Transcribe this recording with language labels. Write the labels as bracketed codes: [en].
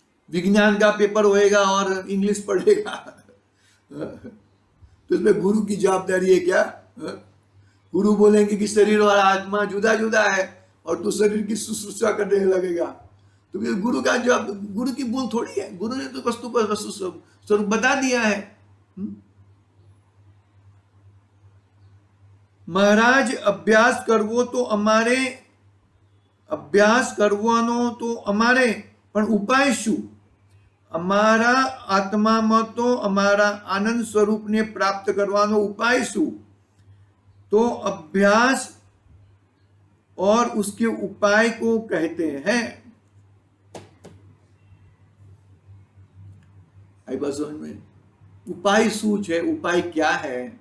[hi] विज्ञान का पेपर होएगा और इंग्लिश पढ़ेगा तो इसमें गुरु की जवाबदारी है क्या? गुरु बोलेंगे कि शरीर और आत्मा जुदा जुदा है और तू शरीर की शुश्रूषा करने लगेगा, तो फिर गुरु का जवाब, गुरु की भूल थोड़ी है। गुरु ने तो वस्तु पर वस्तु स्वरूप बता दिया है। [gu] महाराज अभ्यास करवो तो अमारे, अभ्यास करवानो तो अमारे, पण उपाय शू? અમારા આત્મામાં તો અમારા આનંદ સ્વરૂપને પ્રાપ્ત કરવાનો ઉપાય શું? [hi] तो अभ्यास और उसके उपाय को कहते हैं। आई बात समझ में? उपाय शू है? उपाय क्या है?